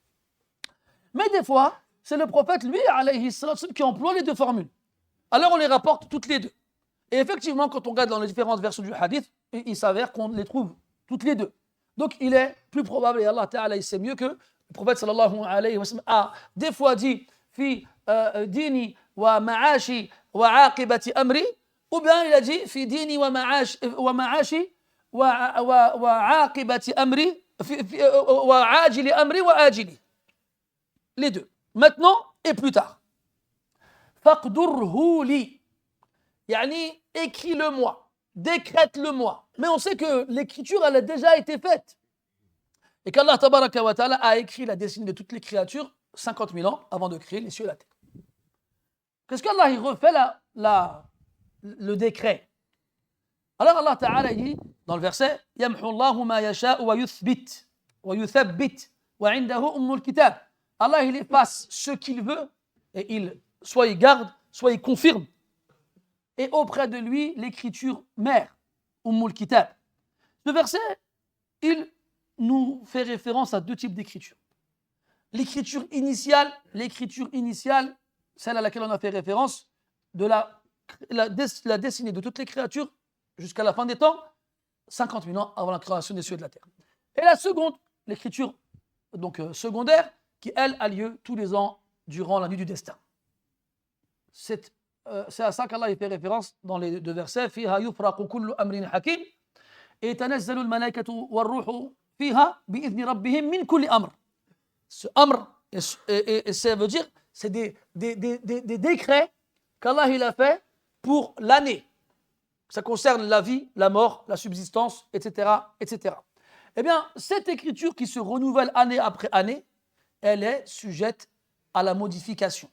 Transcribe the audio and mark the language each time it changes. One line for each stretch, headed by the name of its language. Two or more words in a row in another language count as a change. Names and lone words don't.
French: Mais des fois, c'est le prophète, lui,
Arabic: عليه السلام,
French: qui emploie les deux formules. Alors on les rapporte toutes les deux. Et effectivement, quand on regarde dans les différentes versions du hadith, il s'avère qu'on les trouve toutes les deux. Donc il est plus probable, et
Arabic: الله تعالى
French: il sait mieux, que le prophète
Arabic: صلى الله عليه وسلم
French: a des fois dit
Arabic: في ديني ومعاشي وعاقبة أمري,
French: ou bien il a dit
Arabic: في ديني ومعاشي وعاقبة أمري وآجله أمري وآجله.
French: Les deux. Maintenant et plus tard.
Arabic: فاقدره لي.
French: Yani, écris-le-moi, décrète-le-moi. Mais on sait que l'écriture, elle a déjà été faite. Et qu'
Arabic: الله تبارك وتعالى
French: a écrit la destinée de toutes les créatures 50 000 ans avant de créer les cieux et la terre. Qu'est-ce qu'Allah il refait le décret? Alors
Arabic: الله تعالى
French: dit dans le verset
Arabic: يمحو الله ما يشاء ويثبت وعنده أم الكتاب.
French: Allah il efface ce qu'il veut et soit il garde, soit il confirme. Et auprès de lui, l'écriture mère,
Arabic: أم الكتاب.
French: Ce verset, il nous fait référence à deux types d'écriture. L'écriture initiale, celle à laquelle on a fait référence, de la destinée de toutes les créatures jusqu'à la fin des temps, 50 000 ans avant la création des cieux et de la terre. Et la seconde, l'écriture donc secondaire, qui elle a lieu tous les ans durant la nuit du destin. C'est à ça qu'Allah fait référence dans les deux versets.
Arabic: فيها يفرق كل أمر حكيم تنزل الملائكة والروح فيها بإذن ربهم من كل أمر.
French: Ce amr, et ça veut dire, c'est des décrets qu'Allah il a fait pour l'année. Ça concerne la vie, la mort, la subsistance, etc., etc. Eh bien, cette écriture qui se renouvelle année après année, elle est sujette à la modification.